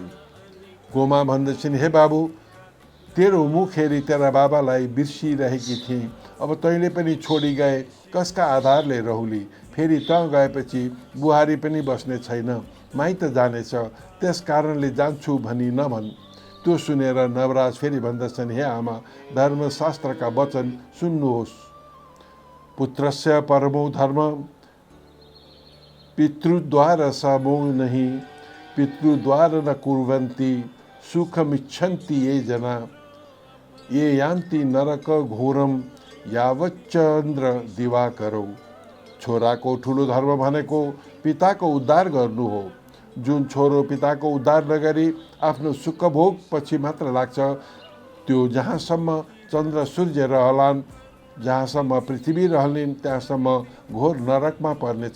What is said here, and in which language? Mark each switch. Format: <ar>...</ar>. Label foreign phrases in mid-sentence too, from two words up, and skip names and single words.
<ne>गोमा भन्दछन्, हे बाबु, तेरो मुख हेरी तेरा बाबालाई बिर्सिरहेकी थिएँ, अब तैँले पनि छोडी गए, कसका आधारले रहुली। फेरि त गएपछि बुहारी पनि बस्ने छैन, माइत जानेछ, त्यस कारणले जान्छु भनी नभन्। त्यो सुनेर नवराज फेरि भन्दछन्, हे आमा, धर्मशास्त्रका वचन सुन्नुहोस्।</ne> <sa>पुत्रस्य परमो धर्म, पितृद्वार समो नहीं, पितृद्वार न कुर्वन्ति, सुखमिच्छन्ति ये जना, ये यान्ति नरक घोरम, यावच्चन्द्र दिवाकरौ।</sa> <ne>छोराको ठुलो धर्म भनेको पिताको उद्धार गर्नु हो। जुन छोरो पिताको उद्धार नगरी आफ्नो सुखभोग पछि मात्र लाग्छ, त्यो जहाँसम्म चन्द्र सूर्य रहलान्, जहाँसम्म पृथ्वी रहलिन्, त्यहाँसम्म घोर नरकमा पर्नेछ।</ne>